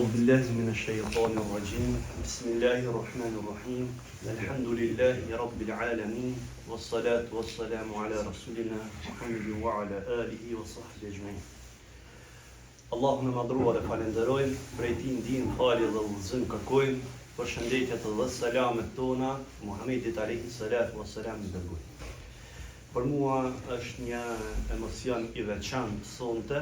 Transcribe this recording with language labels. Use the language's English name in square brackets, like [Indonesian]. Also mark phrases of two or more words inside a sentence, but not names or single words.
[Arabic] بالله من الشيطان الرجيم بسم الله الرحمن الرحيم الحمد لله رب العالمين والصلاة والسلام على رسولنا محمد وعلى آله وصحبه أجمعين [Albanian] Allahun e madhruar e falenderojmë, prej tij ndihmë, falje dhe udhëzim kërkojmë, përshëndetjet dhe selamet tona Muhamedit [Arabic] عليه الصلاة والسلام [Albanian] i dërguar. Për mua është një emocion i veçantë sonte.